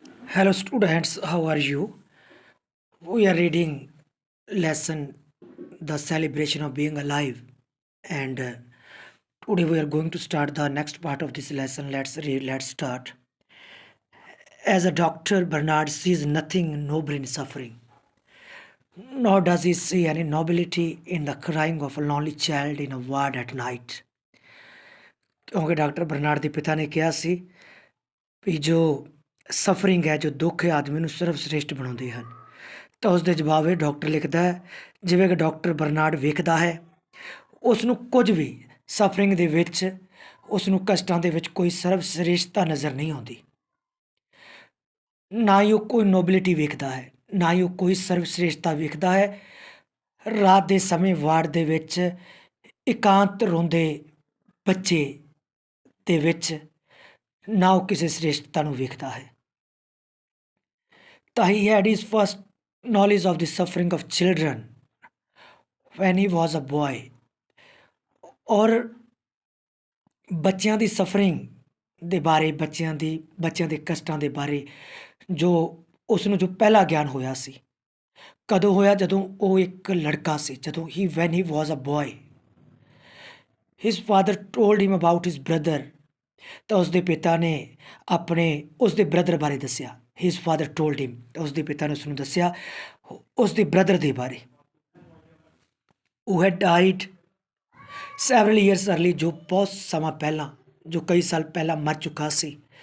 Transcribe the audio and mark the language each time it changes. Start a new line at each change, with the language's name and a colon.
English: Hello students, how are you? We are reading lesson The Celebration of Being Alive, and today we are going to start the next part of this lesson. Let's start. As a doctor, Bernard sees nothing noble in suffering, nor does he see any nobility in the crying of a lonely child in a ward at night.
Punjabi: ਕਿਉਂਕਿ doctor Bernard ਦੇ ਪਿਤਾ ਨੇ ਕਿਹਾ ਸੀ ਵੀ ਜੋ suffering ਹੈ, ਜੋ ਦੁੱਖ ਹੈ, ਆਦਮੀ ਨੂੰ ਸਰਵਸ਼੍ਰੇਸ਼ਟ ਬਣਾਉਂਦੇ ਹਨ। ਤਾਂ ਉਸ ਦੇ ਜਵਾਬ ਇਹ ਡਾਕਟਰ ਲਿਖਦਾ ਹੈ, ਜਿਵੇਂ ਕਿ ਡਾਕਟਰ ਬਰਨਾਰਡ ਵੇਖਦਾ ਹੈ, ਉਸ ਨੂੰ ਕੁਝ ਵੀ ਸਫਰਿੰਗ ਦੇ ਵਿੱਚ, ਉਸ ਨੂੰ ਕਸ਼ਟਾਂ ਦੇ ਵਿੱਚ ਕੋਈ ਸਰਵਸ਼੍ਰੇਸ਼ਟਤਾ ਨਜ਼ਰ ਨਹੀਂ ਆਉਂਦੀ। ਨਾ ਹੀ ਉਹ ਕੋਈ ਨੋਬਿਲਿਟੀ ਵੇਖਦਾ ਹੈ, ਨਾ ਹੀ ਉਹ ਕੋਈ ਸਰਵਸ਼੍ਰੇਸ਼ਟਤਾ ਵੇਖਦਾ ਹੈ। ਰਾਤ ਦੇ ਸਮੇਂ ਵਾਰਡ ਦੇ ਵਿੱਚ ਇਕਾਂਤ ਰੋਂਦੇ ਬੱਚੇ ਦੇ ਵਿੱਚ ਨਾ ਉਹ ਕਿਸੇ ਸ੍ਰੇਸ਼ਟਤਾ ਨੂੰ ਵੇਖਦਾ ਹੈ। ਤਾਂ he
English: Had his first knowledge of the suffering of children when he was a boy।
Punjabi: ਔਰ ਬੱਚਿਆਂ ਦੀ ਸਫਰਿੰਗ ਦੇ ਬਾਰੇ, ਬੱਚਿਆਂ ਦੇ ਕਸ਼ਟਾਂ ਦੇ ਬਾਰੇ ਜੋ ਉਸ ਨੂੰ ਜੋ ਪਹਿਲਾ ਗਿਆਨ ਹੋਇਆ ਸੀ, ਕਦੋਂ ਹੋਇਆ? ਜਦੋਂ ਉਹ ਇੱਕ ਲੜਕਾ ਸੀ, ਜਦੋਂ
English: when he was a boy। his father told him about his brother।
Punjabi: ਤਾਂ ਉਸਦੇ ਪਿਤਾ ਨੇ ਉਸਦੇ ਬ੍ਰਦਰ ਬਾਰੇ ਦੱਸਿਆ।
English: his father told him,
Punjabi: ਉਸਦੇ ਪਿਤਾ ਨੇ ਉਸਨੂੰ ਦੱਸਿਆ ਉਸਦੇ ਬ੍ਰਦਰ ਦੇ ਬਾਰੇ। ਉਹ
English: had died several years early,
Punjabi: ਜੋ ਬਹੁਤ ਸਮਾਂ ਪਹਿਲਾਂ, ਜੋ ਕਈ ਸਾਲ ਪਹਿਲਾਂ ਮਰ ਚੁੱਕਾ ਸੀ।